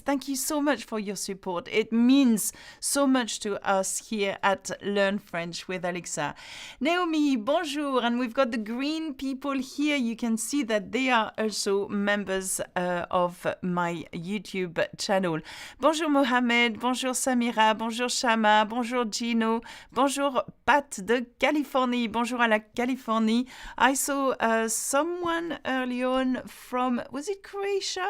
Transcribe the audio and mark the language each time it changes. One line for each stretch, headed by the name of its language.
English: Thank you so much for your support. It means so much to us here at Learn French with Alexa. Naomi,
French: bonjour.
English: And we've got the green people here. You can see that they are also members of my YouTube channel.
French: Bonjour Mohamed, bonjour Samira, bonjour Shama, bonjour Gino, bonjour Pat de Californie, bonjour à la Californie.
English: I saw someone early on from, was it Croatia?